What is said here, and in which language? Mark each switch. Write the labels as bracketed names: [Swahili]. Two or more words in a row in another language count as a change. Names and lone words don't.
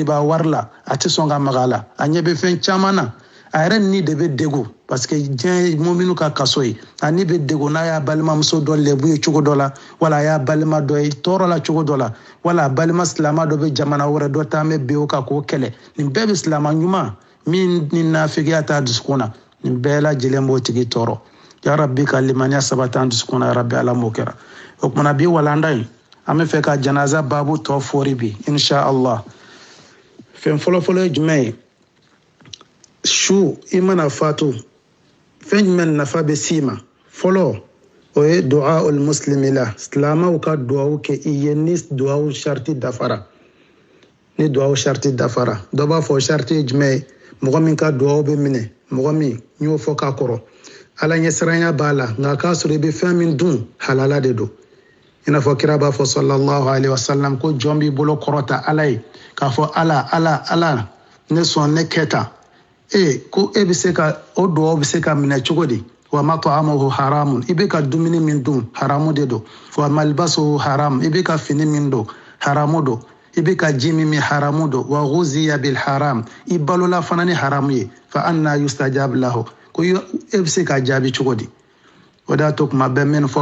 [Bambara] riba wari la a tɛ sɔn ka maga a la a ɲɛ bɛ fɛn caman na a yɛrɛ ni de bɛ degun [French] parce que [Bambara] diɲɛ muminu ka kaso ye a ni bɛ degun n'a y'a balimamuso dɔ lebu ye cogo dɔ la wala a y'a balima dɔ ye tɔɔrɔ la cogo dɔ la wala a balima silama dɔ bɛ jamana wɛrɛ dɔ taa bɛ bin o kan k'o kɛlɛ nin bɛɛ bɛ silama ɲuman min ni nafigiya t'a dusukun na nin bɛɛ lajɛlen b'o tigi tɔɔrɔ [Arabic] يا رب [Bambara] ka limaniya sabati an dusukun na [Arabic] يا رب [Bambara] ala m'o kɛra o kumana bi walanda in an bɛ fɛ ka janaza baabu tɔ fɔri bi [Arabic] إن شاء الله [Bambara] fɛn fɔlɔfɔlɔ ye jumɛn ye su i mana fatu fɛn jumɛn nafa bɛ s'i ma fɔlɔ o ye [Arabic] دعاء المسلم [Bambara] la silamaw ka du'aw kɛ i ye ni du'aw sharti dafara dɔ b'a fɔ sharti ye jumɛn ye mɔgɔ min ka duwawu bɛ minɛ mɔgɔ min n y'o fɔ k'a kɔrɔ ala ɲɛsiranya b'a la nka k'a sɔrɔ i bɛ fɛn min dun halala de don i n'a fɔ kira b'a fɔ [Arabic] صلى الله عليه وسلم [Bambara] ko jɔn b'i bolo kɔrɔta ala ye k'a fɔ ala ne sɔn ne kɛ tan ko e bɛ se ka o duwawu bɛ se ka minɛ cogo di [Arabic] ومطعمه حرام [Bambara] i bɛ ka dumuni min dun haramu de don [Arabic] وملبسه حرام [Bambara] i bɛ ka fini min don haramu don i bɛ ka ji min haramu don [Arabic] وغذي بالحرام [Bambara] i balola fana ni haramu ye [Arabic] فأنى يستجاب له [Bambara] ko e bɛ se ka jaabi cogo di o de y'a to kuma bɛɛ minnu fɔ